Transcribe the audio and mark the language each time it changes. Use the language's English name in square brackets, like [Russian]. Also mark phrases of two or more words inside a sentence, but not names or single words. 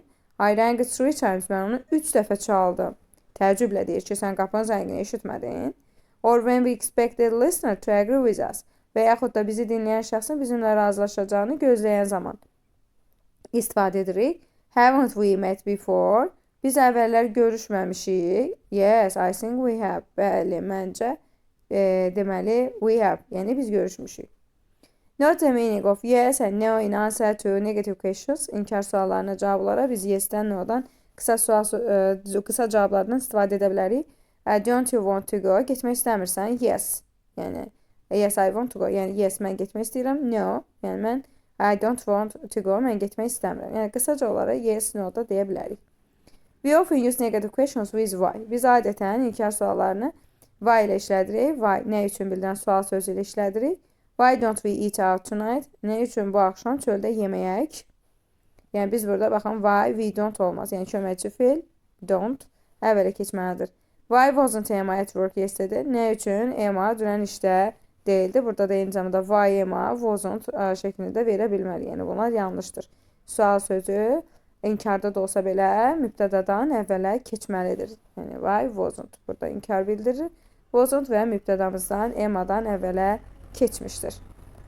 [English] I rang 3 times. [Azerbaijani] Mən onu 3 dəfə çaldım. Təəccüblə deyir ki, sən qapının zəngini eşitmədin. [English] Or when we expect the listener to agree with us. [Azerbaijani] Və yaxud da bizi dinləyən şəxsin bizimlə razılaşacağını gözləyən zaman istifadə edirik. [English] Haven't we met before? [Azerbaijani] Biz əvvəllər görüşməmişik. [English] Yes, I think we have. [Azerbaijani] Bəli, məncə deməli [English] we have. [Azerbaijani] Yəni biz görüşmüşük. [English] Note the meaning of yes and no in answer to negative questions. [Azerbaijani] İnkar suallarına cavablara biz yes-dən no-dan qısa cavablardan istifadə edə bilərik. [English] Don't you want to go? [Azerbaijani] Getmək istəmirsən? Yes. [English] Yəni yes, I want to go. [Azerbaijani] Yəni yes, mən getmək istəyirəm. [English] No. [Azerbaijani] Yəni mən [English] I don't want to go. [Azerbaijani] Mən getmək istəmirəm. Yəni qısaca olaraq [English] yes, no [Azerbaijani] da deyə bilərik. [English] We often use negative questions with why. [Azerbaijani] Biz adətən inkar suallarını why ilə işlədirik. Why nə üçün bildirən sual sözü ilə işlədirik. [English] Why don't we eat out tonight? [Azerbaijani] Nə üçün bu axşam çöldə yeməyək? Yəni biz burada baxın [English] why we don't [Azerbaijani] olmaz. Yəni köməkçi feil don't əvvələ keçməlidir. [English] Why wasn't Emma at work yesterday? [Azerbaijani] Nə üçün Emma dünən işdə değildi? Burada da eyni zamanda [English] why Emma wasn't [Azerbaijani] şəklində verə bilməli. Yəni bunlar yanlışdır. Sual sözü inkarda da olsa belə mübtədadan əvvələ keçməlidir. Yəni [English] why wasn't [Azerbaijani] burada inkar bildirir. Wasn't və mübtədamızdan Emma'dan əvvələ keçmişdir.